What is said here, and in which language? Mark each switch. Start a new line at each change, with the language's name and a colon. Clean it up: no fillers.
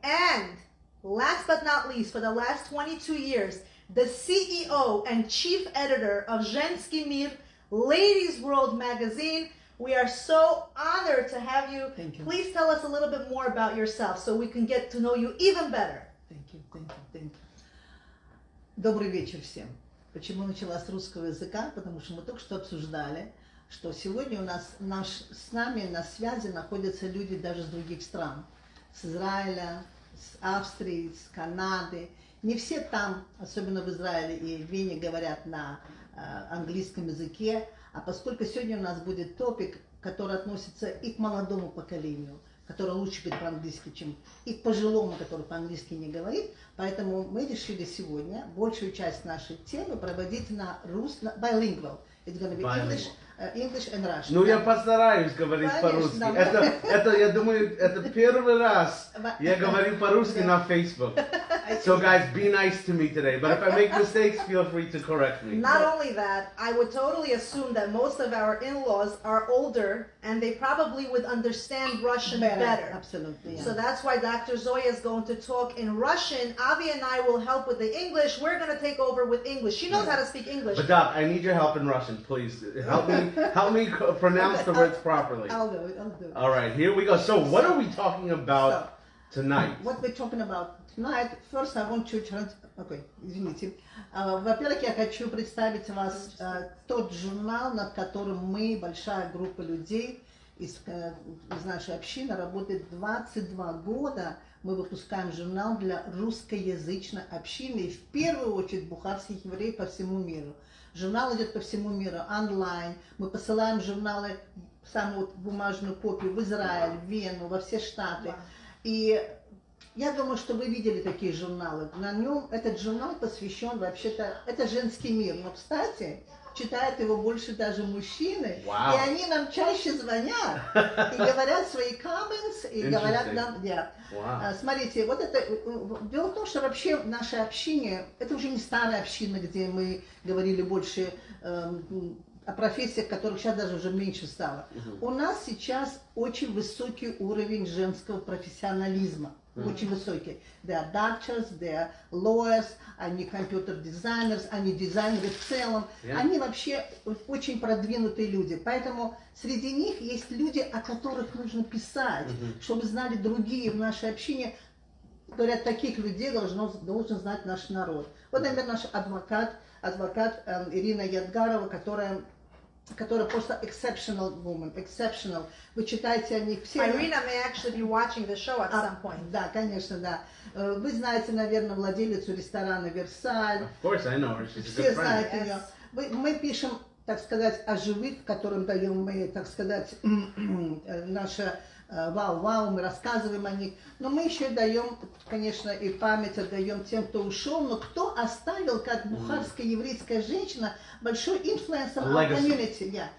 English: And last but not least, for the last 22 years, the CEO and chief editor of Zhensky Mir, Ladies World magazine. We are so honored to have you. Thank you. Please tell us a little bit more about yourself so we can get to know you even better. Thank you, thank you, thank you.
Russian: Добрый вечер всем. Почему начала с русского языка? Потому что мы только что обсуждали, что сегодня у нас с нами на связи находятся люди даже с других стран. С Израиля, с Австрии, с Канады. Не все там, особенно в Израиле и в Вене, говорят на английском языке. А поскольку сегодня у нас будет топик, который относится и к молодому поколению, который лучше говорит по-английски, чем и к пожилому, который по-английски не говорит, поэтому мы решили сегодня большую часть нашей темы проводить на русском,
English: bilingual. It's going to be English and Russian.
Russian: Ну, я постараюсь говорить Конечно, по-русски. да. Это, я думаю, это первый раз я говорю по-русски на Facebook.
English: So guys, be nice to me today. But if I make mistakes, feel free to correct me. Not only that, I would totally assume that most of our in-laws are older and they probably would understand Russian better. Absolutely. So that's why Dr. Zoya is going to talk in Russian. Avi and I will help with the English. We're going to take over with English. She knows how to speak English. But Doc, I need your help in Russian, please. Help me pronounce the words properly. I'll do it, I'll do it. All right, here we go. So what are we talking about tonight? What we're talking about tonight, first I want to okay,
Russian: извините. Во-первых, я хочу представить вас тот журнал, над которым мы, большая группа людей из нашей общины, работает 22 года. Мы выпускаем журнал для русскоязычной общины и в первую очередь бухарских евреев по всему миру. Журнал идет по всему миру, онлайн. Мы посылаем журналы, самую бумажную копию в Израиль, в Вену, во все штаты. И я думаю, что вы видели такие журналы. На нем этот журнал посвящен вообще-то, это женский мир. Но, кстати, читают его больше даже мужчины.
English: Wow.
Russian: И они нам чаще звонят и говорят свои
English: comments,
Russian: и говорят нам,
English: Wow.
Russian: смотрите, вот это, дело в том, что вообще наше общение, это уже не старая община, где мы говорили больше о профессиях, которых сейчас даже уже меньше стало. У нас сейчас очень высокий уровень женского профессионализма. Очень высокий.
English: They are doctors, they are lawyers,
Russian: они
English: computer designers,
Russian: они дизайнеры в целом. Они вообще очень продвинутые люди. Поэтому среди них есть люди, о которых нужно писать, чтобы знали другие в нашей общине. Говорят, таких людей должен знать наш народ. Вот, например, наш адвокат адвокат Ирина Ядгарова, которая просто
English: exceptional woman, exceptional.
Russian: Вы читаете о них все.
English: Irina may actually be watching the show at some point.
Russian: Да, конечно, да. Вы знаете, наверное, владелицу ресторана «Версаль».
English: Of course, I know her. She's a
Russian: Все
English: good friend.
Russian: знают ее. Мы пишем, так сказать, о живых, которым даем мы, так сказать, наше вау-вау, мы рассказываем о них. Но мы еще даем, конечно, и память отдаем тем, кто ушел, но кто оставил, как бухарская еврейская женщина, большой инфлюенс на комьюнити.